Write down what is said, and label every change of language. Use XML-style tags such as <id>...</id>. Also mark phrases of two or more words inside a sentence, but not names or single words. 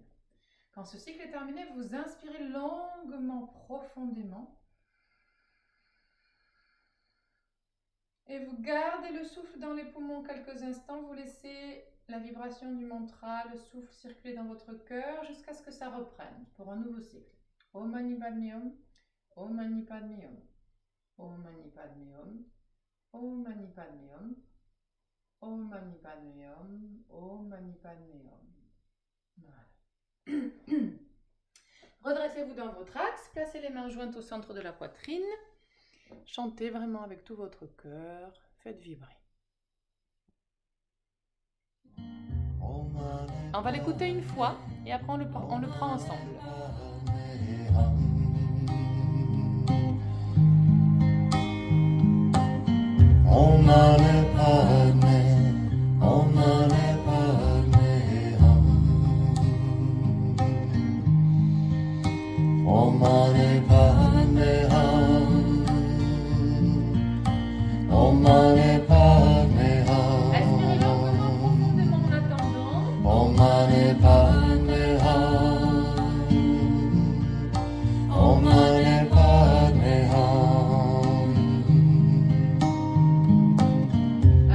<fr>Quand ce cycle est terminé, vous inspirez longuement, profondément. Et vous gardez le souffle dans les poumons quelques instants. Vous laissez la vibration du mantra, le souffle circuler dans votre cœur jusqu'à ce que ça reprenne pour un nouveau cycle.</fr> <sa>Om Mani Padme Hum, Om Mani Padme Hum, Om Mani Padme Hum, Om Mani Padme Hum, Om Mani Padme Hum, Om Mani Padme Hum.</sa> <fr>Voilà. Redressez-vous dans votre axe, placez les mains jointes au centre de la poitrine. Chantez vraiment avec tout votre cœur, faites vibrer. On va l'écouter une fois et après on le prend ensemble.</fr> <sa>Om Mani Padme, Om Mani Padme Hum. Om Mani Padme Hum. Om Mani Padme Hum.</sa> <fr>Respirez longuement, profondément en attendant.</fr> <sa>Om Mani Padme Hum. Om Mani Padme Hum.</sa>